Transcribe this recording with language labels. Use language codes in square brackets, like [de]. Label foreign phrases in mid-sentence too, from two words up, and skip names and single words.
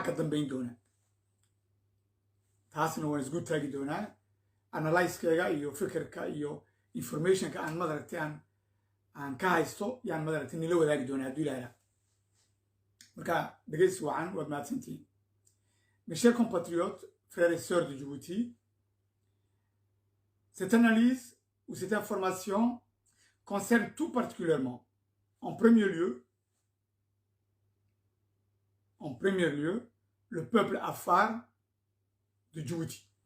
[so] dambayn doonaa taasna waan isgu taagi doonaa analysekeyga iyo fikirka iyo informationka aan madaragtay aan ka haysto yaan madaragtay nila wadaagi doonaa hadduu ilaaha marka dhegaysi wacan waad mahadsantihiin. [fr] Mes chers compatriotes, frères et sœurs de Djibouti, cette analyse ou cette information concerne tout particulièrement, en premier lieu, le peuple Afar de Djibouti.